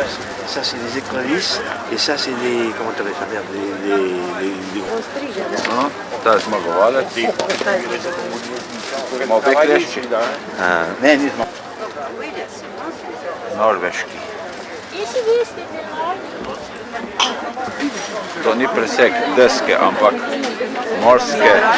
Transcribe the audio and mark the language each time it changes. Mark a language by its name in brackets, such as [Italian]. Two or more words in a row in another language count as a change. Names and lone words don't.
[French] Ça c'est des écrevisses et ça c'est des, comment tu appelles ça, merde, [Slovenian] Ta je zmagovalec. Ima obe klešči? Ne, nismo. Norveški. To ni presek deske, ampak morske.